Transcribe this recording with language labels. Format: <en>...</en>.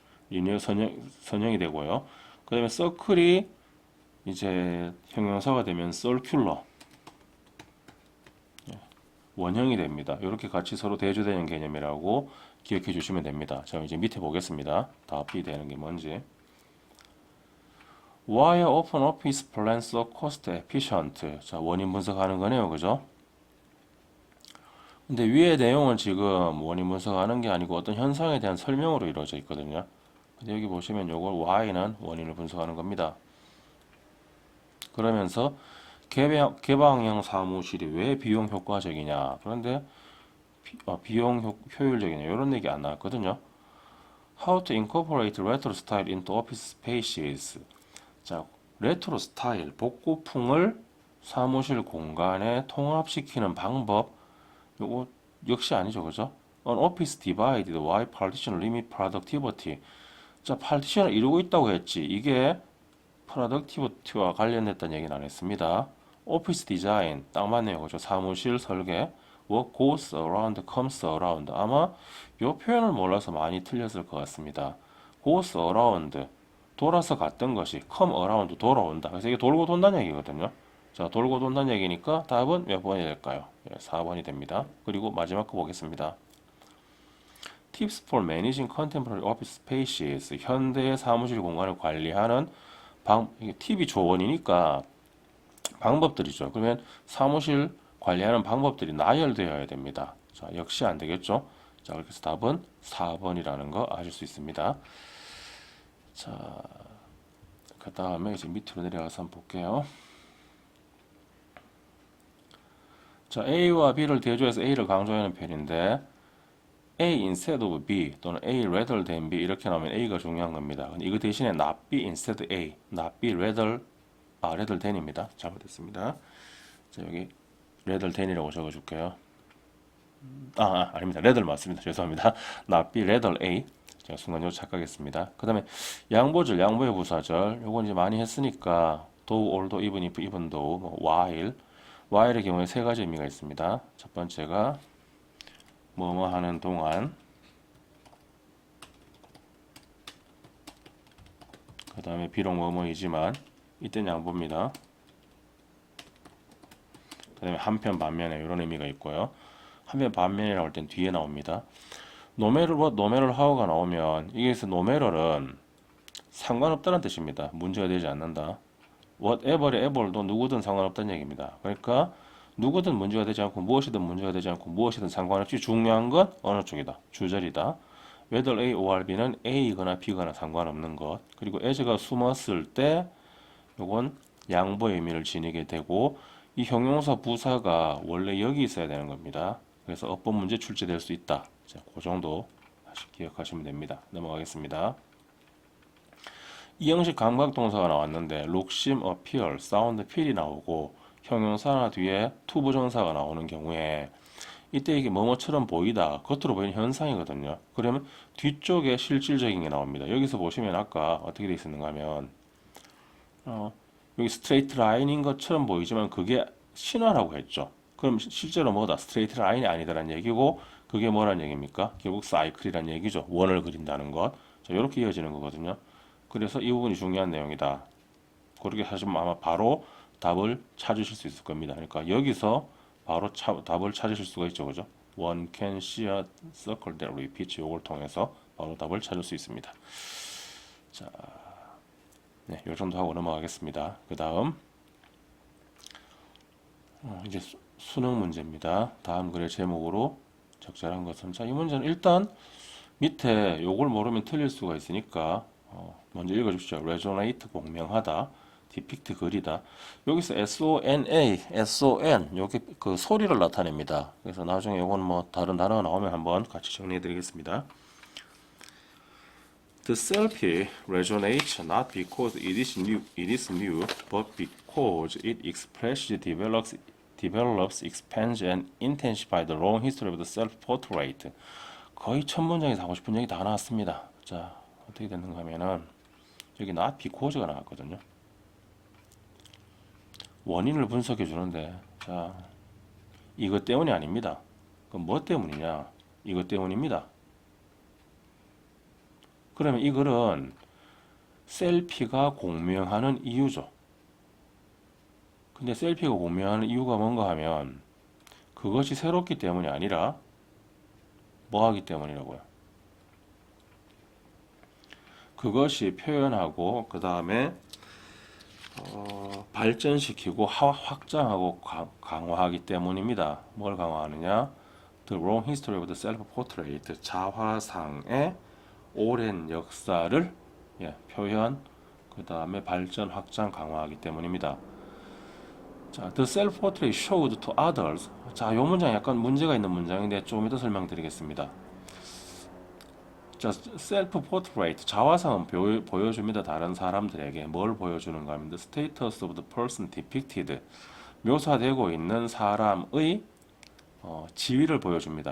<ko>리니어 선형이 되고요. 그다음에 서클이 이제 형용사가 되면 circular. 원형이 됩니다. 이렇게 같이 서로 대조되는 개념이라고 기억해 주시면 됩니다. 자, 이제 밑에 보겠습니다. 답이 되는 게 뭔지.</ko> <en>Why are open office plans so cost efficient?</en> <ko>자, 원인 분석하는 거네요. 그죠? 근데 위의 내용은 지금 원인 분석하는 게 아니고 어떤 현상에 대한 설명으로 이루어져 있거든요. 근데 여기 보시면 요걸 Y는 원인을 분석하는 겁니다. 그러면서 개방형 사무실이 왜 비용 효과적이냐? 그런데 비용 효율적이냐? 이런 얘기 안 나왔거든요.</ko> <en>How to incorporate retro style into office spaces.</en> <ko>자, 레트로 스타일, 복고풍을 사무실 공간에 통합시키는 방법. 요거 역시 아니죠, 그죠?</ko> <en>An office divided by partition limit productivity.</en> <ko>자, 파티션을 이루고 있다고 했지. 이게 프로덕티비티와 관련됐다는 얘기는 안 했습니다. 오피스 디자인 딱 맞네요. 그죠? 사무실 설계</ko> <en>work goes around, comes around.</en> <ko>아마 이 표현을 몰라서 많이 틀렸을 것 같습니다.</ko> <en>goes around</en> <ko>돌아서 갔던 것이</ko> <en>come around</en> <ko>돌아온다. 그래서 이게 돌고 돈다는 얘기거든요. 자, 돌고 돈다는 얘기니까 답은 몇 번이 될까요? 4번이 됩니다. 그리고 마지막 거 보겠습니다.</ko> <en>Tips for managing contemporary office spaces.</en> <ko>현대의 사무실 공간을 관리하는 이게 팁이 조언이니까 방법들이죠. 그러면 사무실 관리하는 방법들이 나열되어야 됩니다. 자, 역시 안 되겠죠. 자, 그렇게 해서 답은 4번이라는 거 아실 수 있습니다. 자, 그 다음에 이제 밑으로 내려가서 한번 볼게요. 자, A와 B를 대조해서 A를 강조하는 편인데</ko> <en>A instead of B</en> <ko>또는</ko> <en>A rather than B</en> <ko>이렇게 나오면 A가 중요한 겁니다. 근데 이거 대신에</ko> <en>not B instead A, not B rather than</en> <ko>입니다. 잘못했습니다. 자, 여기 rather than이라고 적어줄게요. 아닙니다. rather 맞습니다. 죄송합니다.</ko> <en>not B rather A.</en> <ko>제가 순간적으로 착각했습니다. 그 다음에 양보절, 양보의 부사절. 요건 이제 많이 했으니까</ko> <en>though, although, even if, even though,</en> <ko>뭐 while의 경우에 세 가지 의미가 있습니다. 첫 번째가 뭐뭐 하는 동안, 그 다음에 비록 뭐뭐이지만 이땐 양보입니다. 그 다음에 한편 반면에 이런 의미가 있고요. 한편 반면이라고 할 땐 뒤에 나옵니다.</ko> <en>No matter what, no matter how가 나오면 이게서 no matter은</en> <ko>상관없다는 뜻입니다. 문제가 되지 않는다. whatever의 ever도 누구든 상관없다는 얘기입니다. 그러니까 누구든 문제가 되지 않고 무엇이든 문제가 되지 않고 무엇이든 상관없이 중요한 건 어느 쪽이다. 주절이다.</ko> <en>whether A or B</en> <ko>는 A거나 B거나 상관없는 것. 그리고 as가 숨었을 때 요건 양보의 의미를 지니게 되고 이 형용사 부사가 원래 여기 있어야 되는 겁니다. 그래서 어법 문제 출제될 수 있다. 자, 그 정도 다시 기억하시면 됩니다. 넘어가겠습니다. 이 형식 감각동사가 나왔는데 록심, appear, sound, feel이 나오고 형용사나 뒤에 to 부정사가 나오는 경우에 이때 이게 뭐뭐처럼 보이다, 겉으로 보이는 현상이거든요. 그러면 뒤쪽에 실질적인 게 나옵니다. 여기서 보시면 아까 어떻게 되어 있었는가 하면 여기 스트레이트 라인인 것처럼 보이지만 그게 신화라고 했죠. 그럼 실제로 뭐다? 스트레이트 라인이 아니다라는 얘기고 그게 뭐라는 얘기입니까? 결국 사이클이라는 얘기죠. 원을 그린다는 것. 자, 이렇게 이어지는 거거든요. 그래서 이 부분이 중요한 내용이다. 그렇게 하시면 아마 바로 답을 찾으실 수 있을 겁니다. 그러니까 여기서 바로 답을 찾으실 수가 있죠. 그죠?</ko> <en>One can see a circle that repeats.</en> <ko>요걸 통해서 바로 답을 찾을 수 있습니다. 자, 네, 요 정도 하고 넘어가겠습니다. 그 다음 이제 수능 문제입니다. 다음 글의 제목으로 적절한 것은 자, 이 문제는 일단 밑에 요걸 모르면 틀릴 수가 있으니까 먼저 읽어주시죠. resonate 공명하다, depict 그리다. 여기서 SONA, SON 요게 그 소리를 나타냅니다. 그래서 나중에 요건 뭐 다른 단어가 나오면 한번 같이 정리해드리겠습니다.</ko> <en>The selfie resonates not because it is new, but because it expresses, develops, expands, and intensifies the long history of the self-portrait.</en> <ko>거의 첫 문장에서 하고 싶은 얘기 다 나왔습니다. 자, 어떻게 됐는가 하면은 여기 not because가 나왔거든요. 원인을 분석해 주는데, 자, 이것 때문이 아닙니다. 그럼 뭐 때문이냐? 이것 때문입니다. 그러면 이 글은 셀피가 공명하는 이유죠. 근데 셀피가 공명하는 이유가 뭔가 하면 그것이 새롭기 때문이 아니라 뭐 하기 때문이라고요? 그것이 표현하고 그 다음에 발전시키고 확장하고 강화하기 때문입니다. 뭘 강화하느냐?</ko> <en>The long history of the self-portrait,</en> <ko>자화상의 오랜 역사를 표현, 그 다음에 발전, 확장, 강화하기 때문입니다.</ko> <en>자, the self-portrait showed to others.</en> <ko>자, 이 문장 약간 문제가 있는 문장인데 조금 이따 설명드리겠습니다. 자, self-portrait, 자화상은 보여줍니다. 다른 사람들에게 뭘 보여주는가 하면</ko> <en>the status of the person depicted,</en> <ko>묘사되고 있는 사람의 지위를 보여줍니다.</ko>